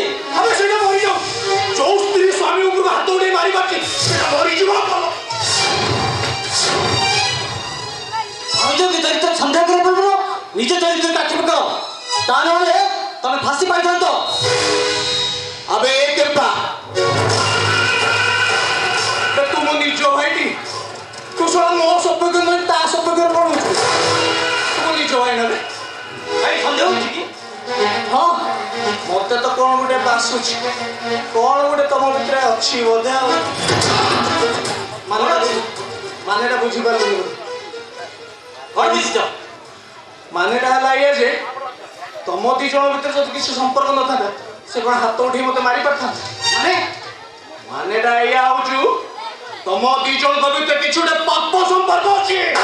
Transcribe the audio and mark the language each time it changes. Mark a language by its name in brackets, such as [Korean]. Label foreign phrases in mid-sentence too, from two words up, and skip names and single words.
[Odia] ଆମେ ସେଇଟା ମରିଯାଉ ଯୋଉ ସ୍ତ୍ରୀ ସ୍ୱାମୀ ଉପରକୁ ହାତ ଉଠେଇ ମାରି ପାରୁଛି ସେଇଟା ମରିଯିବ ଭାଉଜ କି ଚରିତ୍ର ସନ୍ଦେହ କରି ପଡ଼ିବ ନିଜ ଚରିତ୍ରକୁ ଆକ୍ଷେପ କର ତା ନହେଲେ ତମେ ଫାଶୀ ପାଇଥାନ୍ତ ଆବେ କେପା ତୁ ମୋ ନିଜ ଭାଇଟି ତୁ ସବ ମୋ ସପକ୍ଷେ ନୟ ତା ସପକ୍ଷେ ପଡ଼ୁଛୁ ତୁ ମୋ ନିଜ ଭାଇ ନା ରେ ଭାଇ ସନ୍ଦେହ ହଉଛି କି ହଁ ମତେ ତ କଣ ଗୋଟେ ବାସୁଛି କଣ ଗୋଟେ ତମ ଭିତରେ ଅଛି ବୋଧେ ଆଉ ମାନେଟା ବୁଝିପାରୁନି କଣ ବୁଝିଛ ମାନେଟା ହେଲା ଇଏ ଯେ ତମ ଦି ଜଣ ଭିତରେ ଯଦି କିଛି ସମ୍ପର୍କ ନଥାନ୍ତା ସେ କଣ ହାତ ଉଠେଇ ମତେ ମାରି ପାରିଥାନ୍ତା ମାନେଟା ଏଇଆ ହଉଛୁ ତମ ଦି ଜଣଙ୍କ ଭିତରେ କିଛି ଗୋଟେ ପାପ ସମ୍ପର୍କ ଅଛି